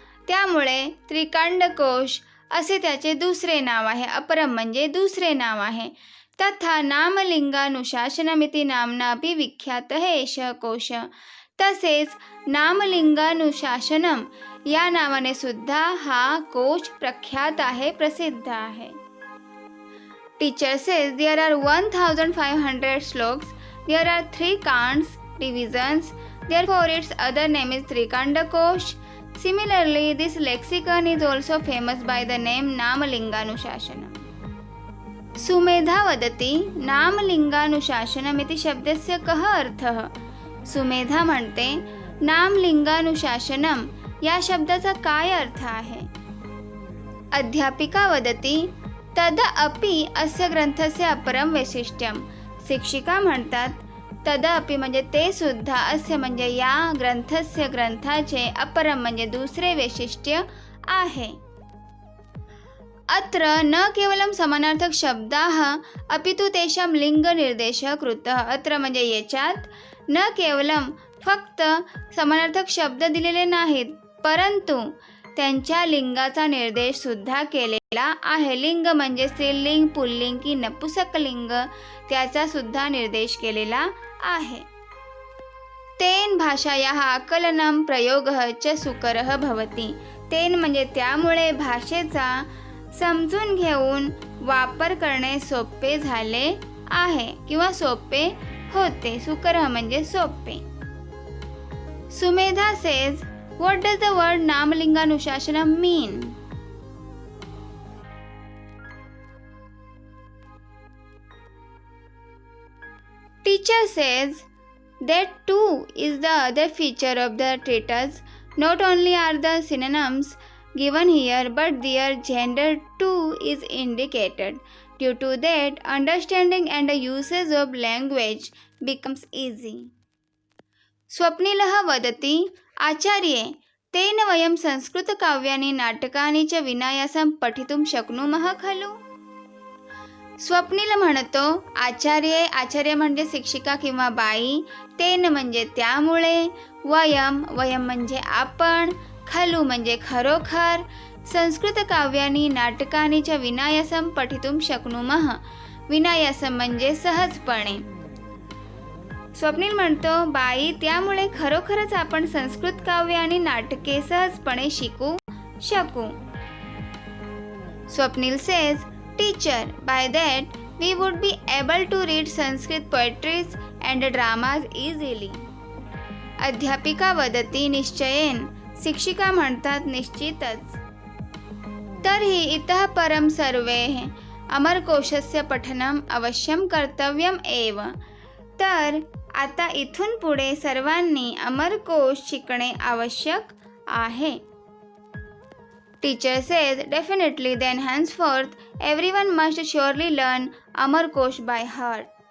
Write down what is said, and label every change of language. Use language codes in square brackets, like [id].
[mr] त्यामुळे त्रिकांडकोश असे त्याचे दुसरे नाव आहे. अपरम म्हणजे दुसरे नाव आहे. [sa] तथा नामलिंगानुशासनमिति नाम्नापि विख्यातः एषः कोश. [mr] तसेच नामलिंगानुशासनम या नावाने सुद्धा हा कोश प्रख्यात आहे, प्रसिद्ध आहे. [en] Teacher says there are 1500 shlokas. There are 3 kandas, divisions. Therefore, its other name is Trikandakosh. Similarly, this lexicon is also famous by the name Namalinganushasanam. [sa] Sumedha वदति नामलिंगानुशासनम इति शब्दस्य कः अर्थः. [mr] सुमेधा म्हणते नामलिंगानुशासनम या शब्दाचा काय अर्थ आहे. [sa] अध्यापिका वदति तद अपि अस्य ग्रंथस्य अपरम वैशिष्ट्यम. [mr] शिक्षिका म्हणतात तद अपि म्हणजे ते सुद्धा, अस्य म्हणजे या ग्रंथाचे, अपरम म्हणजे दुसरे वैशिष्ट्य आहे. [sa] अत्र न केवलं समानार्थक शब्दाः अपितु तेषां लिंगनिर्देशः कृतः. [mr] अत्र म्हणजे याच्यात न केवलं फक्त समानार्थक शब्द दिलेले नाहीत, परंतु त्यांच्या लिंगाचा निर्देश सुद्धा केलेला आहे. लिंग म्हणजे स्त्रीलिंग, पुल्लिंग की नपुंसकलिंग, त्याचा सुद्धा निर्देश केलेला आहे. [sa] तेन भाषायाः आकलनं प्रयोगः च सुकरः भवति. [mr] तेन म्हणजे त्यामुळे भाषेचा समजून घेऊन वापर करणे सोपे झाले आहे किंवा सोपे होते. सुकरः म्हणजे सोपे. [en] Sumedha says what does the word Namalinganushasana mean? Teacher says that too is the other feature of the treatise. Not only are the synonyms given here, but their gender too is indicated. Due to that, understanding and the usage of language becomes easy. [sa] स्वप्निलः वदति आचार्ये तेन वयं संस्कृतकाव्यानि नाटकानि च विनायासं पठितुं शक्नुमः खलु. [mr] स्वप्नील म्हणतो आचार्य म्हणजे शिक्षिका किंवा बाई, तेन म्हणजे त्यामुळे, वयम म्हणजे आपण, [sa] खलु म्हणजे खरोखर संस्कृतकाव्यानि नाटकानि च विनायासं पठितुं शक्नुमः. [mr] विनायासं म्हणजे सहजपणे. स्वप्नील म्हणतो, बाई, त्यामुळे खरोखरच आपण संस्कृत काव्य आणि नाटके सहजपणे शिकू शकू. [en] Swapnil says, Teacher, by that we would be able to read Sanskrit poetries and dramas easily. [sa] अध्यापिका वदती निश्चयेन. [mr] शिक्षिका म्हणतात निश्चितच. [sa] तर्हि इतः परं सर्वैः अमरकोशस्य पठनम् अवश्यं कर्तव्यम् एव. [mr] तर आता इथून पुढे सर्वांनी अमरकोश शिकणे आवश्यक आहे. [en] Teacher says, Definitely, then henceforth everyone must surely learn Amarkosh by heart.